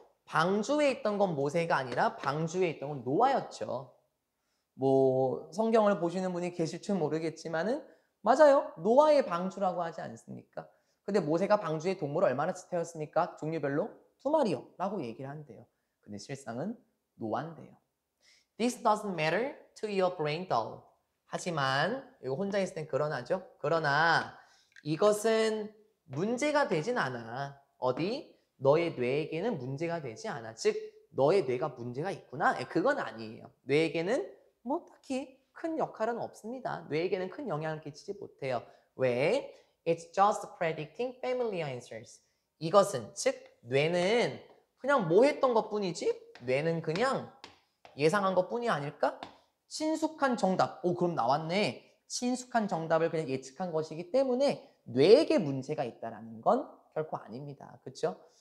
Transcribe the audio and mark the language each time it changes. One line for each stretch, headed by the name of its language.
Korean: 방주에 있던 건 모세가 아니라 방주에 있던 건 노아였죠. 뭐 성경을 보시는 분이 계실지 모르겠지만은 맞아요. 노아의 방주라고 하지 않습니까? 근데 모세가 방주에 동물을 얼마나 태웠습니까? 종류별로 2마리요 라고 얘기를 한대요. 근데 실상은 노아인데요.
English: This doesn't matter to your brain though.
Korean: 하지만 이거 혼자 있을 땐 그러나죠. 그러나 이것은 문제가 되진 않아. 어디? 너의 뇌에게는 문제가 되지 않아. 즉 너의 뇌가 문제가 있구나. 그건 아니에요. 뇌에게는 뭐 딱히 큰 역할은 없습니다. 뇌에게는 큰 영향을 끼치지 못해요. 왜?
English: It's just predicting familiar answers.
Korean: 이것은 즉 뇌는 그냥 뭐 했던 것뿐이지? 뇌는 그냥 예상한 것뿐이 아닐까? 친숙한 정답. 오, 그럼 나왔네. 친숙한 정답을 그냥 예측한 것이기 때문에 뇌에게 문제가 있다는 건 결코 아닙니다. 그렇죠?